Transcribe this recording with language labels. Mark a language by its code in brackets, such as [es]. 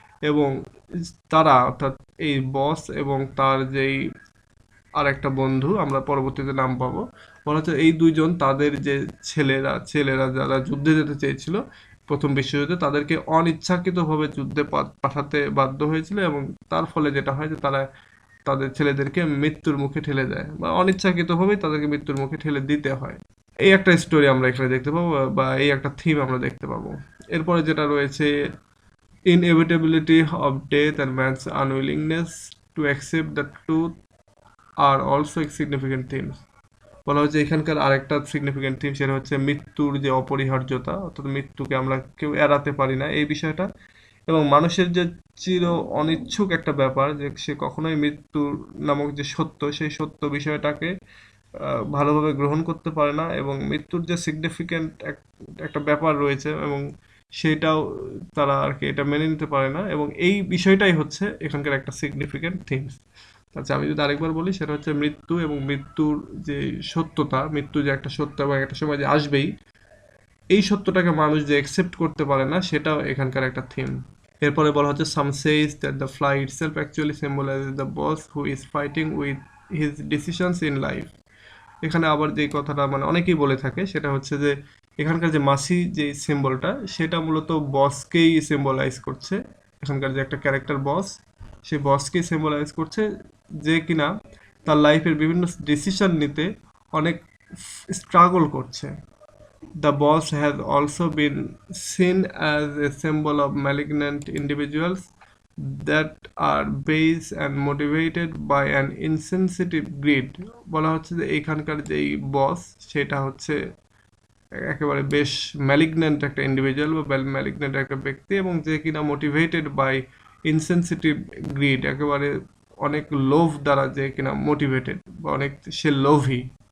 [bn] এবং তারা অর্থাৎ এই বস এবং তার যেই আর একটা বন্ধু, আমরা পরবর্তীতে নাম পাবো, বলা হচ্ছে এই দুইজন তাদের যে ছেলেরা ছেলেরা যারা যুদ্ধে যেতে চেয়েছিল প্রথম বিশ্বযুদ্ধে, তাদেরকে অনিচ্ছাকৃতভাবে যুদ্ধে পাঠাতে বাধ্য হয়েছিল, এবং তার ফলে যেটা হয় যে তারা তাদের ছেলেদেরকে মৃত্যুর মুখে ঠেলে দেয়, বা অনিচ্ছাকৃতভাবেই তাদেরকে মৃত্যুর মুখে ঠেলে দিতে হয়। এই একটা স্টোরি আমরা এখানে দেখতে পাবো, বা এই একটা থিম আমরা দেখতে পাবো। এরপরে যেটা রয়েছে [en] inevitability of death and man's unwillingness to accept the truth are also significant themes। [bn] বলা হচ্ছে এখানকার আরেকটা সিগনিফিকেন্ট থিম, সেটা হচ্ছে মৃত্যুর যে অপরিহার্যতা, অর্থাৎ মৃত্যুকে আমরা কেউ এড়াতে পারি না এই বিষয়টা, এবং মানুষের যে চির অনিচ্ছুক একটা ব্যাপার যে সে কখনোই মৃত্যু নামক যে সত্য, সেই সত্য বিষয়টাকে ভালোভাবে গ্রহণ করতে পারে না, এবং মৃত্যুর যে সিগনিফিক্যান্ট একটা ব্যাপার রয়েছে এবং সেটাও তারা আর কি এটা মেনে নিতে পারে না, এবং এই বিষয়টাই হচ্ছে এখানকার একটা সিগনিফিক্যান্ট থিমস। আচ্ছা, আমি যদি আরেকবার বলি, সেটা হচ্ছে মৃত্যু এবং মৃত্যুর যে সত্যতা, মৃত্যু যে একটা সত্য এবং একটা সময় যে আসবেই, এই সত্যটাকে মানুষ যে অ্যাকসেপ্ট করতে পারে না, সেটাও এখানকার একটা থিম। এরপরে বলা হচ্ছে [en] some says that the fly itself actually symbolizes the boss who is fighting with his decisions in life. [bn] এখানে আবার যে কথাটা মানে অনেকেই বলে থাকে, সেটা হচ্ছে যে এখানকার যে মাছি যে সিম্বলটা, সেটা মূলত বসকেই সিম্বলাইজ করছে। এখানকার যে একটা ক্যারেক্টার বস, সেই বসকেই সিম্বলাইজ করছে, যে কিনা তার লাইফের বিভিন্ন ডিসিশন নিতে অনেক স্ট্রাগল করছে। [en] The boss has also been seen as a symbol of malignant individuals that are based and motivated by an insensitive greed. [bn] বলা হচ্ছে যে এইখানকার যেই বস, সেটা হচ্ছে একেবারে বেশ ম্যালিগন্যান্ট একটা ইন্ডিভিজুয়াল বা ম্যালিগন্যান্ট একটা ব্যক্তি, এবং যে কিনা [en] motivated by insensitive greed, [bn] একেবারে অনেক লোভ দ্বারা যে কিনা মোটিভেটেড, বা অনেক সে লোভী।